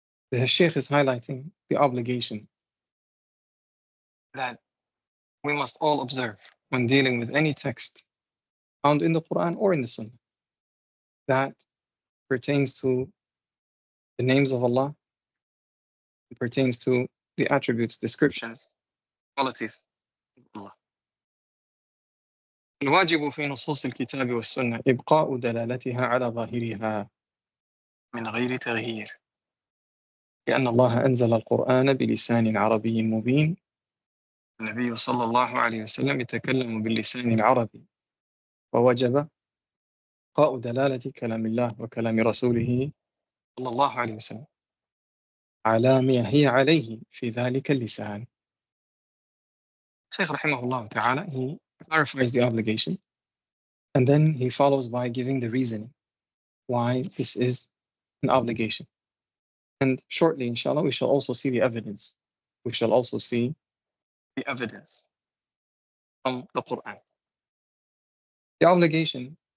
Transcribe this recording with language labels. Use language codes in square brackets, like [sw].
[en] The Shaikh is highlighting the obligation that we must all observe when dealing with any text found in the Quran or in the Sunnah that pertains to the names of Allah, it pertains to the attributes, descriptions, qualities of Allah. [ar] الواجب في نصوص الكتاب والسنة إبقاء دلالتها على ظاهرها من غير تغيير، لأن الله أنزل القرآن بلسان عربي مبين. النبي صلى الله عليه وسلم يتكلم باللسان العربي، ووجب إبقاء دلالة كلام الله وكلام رسوله صلى الله عليه وسلم على ما هي عليه في ذلك اللسان. [en] Shaykh rahimahullah ta'ala, he clarifies the obligation and then he follows by giving the reasoning why this is an obligation. And shortly, inshallah, we shall also see the evidence. We shall also see the evidence from the Quran. The obligation